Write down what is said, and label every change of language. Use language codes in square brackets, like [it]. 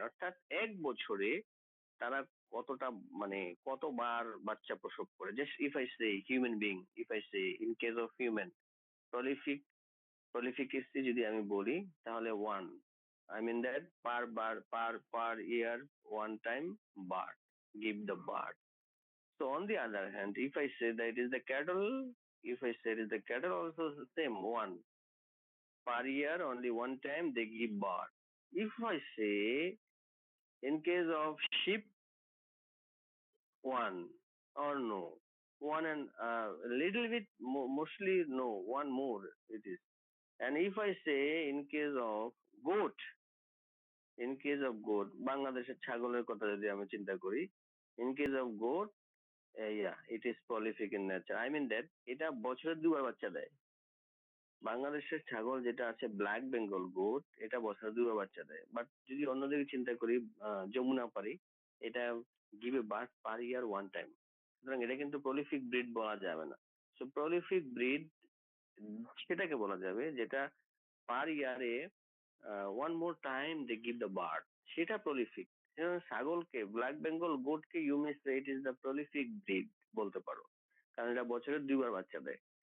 [bn] অর্থাৎ এক বছরে তারা কতটা, মানে কতবার বাচ্চা প্রসব করে। [en] just if I say human being, if I say in case of human, prolific prolificity [bn] যদি আমি বলি, তাহলে [en] One, I mean that per year one time birth, give the birth. So on the other hand, if I say that it is the cattle, if I say it is the cattle, also the same one, per year only one time they give birth. If I say in case of sheep, one or no, one and a little bit mostly no, one more it is. And if I say in case of goat, in case of goat, [bn] বাংলাদেশের ছাগলের কথা যদি আমি চিন্তা করি, [en] in case of goat, yeah, it is prolific in nature. I mean that [bn] এটা বছরে দুবার বাচ্চা দেয়। বাংলাদেশের ছাগল যেটা আছে ব্ল্যাক বেঙ্গল গোট, এটা বছরে দুবার বাচ্চা দেয়। বাট যদি অন্যদিকে চিন্তা করি, যমুনা পারি, এটা [en] give a birth per year one time, [bn] সুতরাং এটা কিন্তু prolific breed বলা যাবে না। So prolific breed সেটাকে বলা যাবে যেটা পার ইয়ারে [en] one more time they give the birth, [bn] সেটা প্রলিফিক। ছাগলকে, black Bengal গোটকে [en] you may say it is the prolific breed [bn] বলতে পারো, কারণ এটা বছরে দুইবার বাচ্চা দেয়।